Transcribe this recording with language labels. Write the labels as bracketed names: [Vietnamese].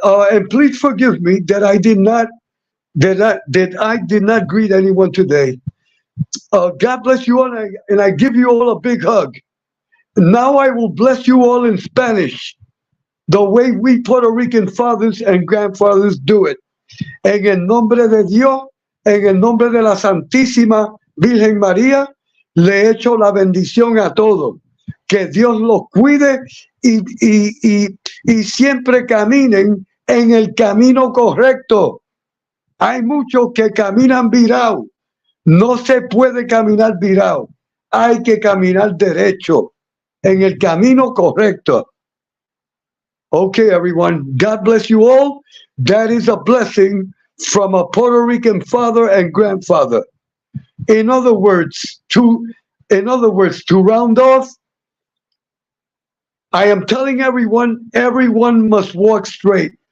[English] And please forgive me that I did not greet anyone today. God bless you all, and I give you all a big hug. Now I will bless you all in Spanish, the way we Puerto Rican fathers and grandfathers do it. [Spanish] En el nombre de Dios, en el nombre de la Santísima Virgen María, le echo la bendición a todos. Que Dios los cuide y siempre caminen en el camino correcto. Hay muchos que caminan virado. No se puede caminar virado. Hay que caminar derecho, en el camino correcto. [English] Okay, everyone. God bless you all. That is a blessing from a Puerto Rican father and grandfather. In other words, to round off, I am telling everyone must walk straight.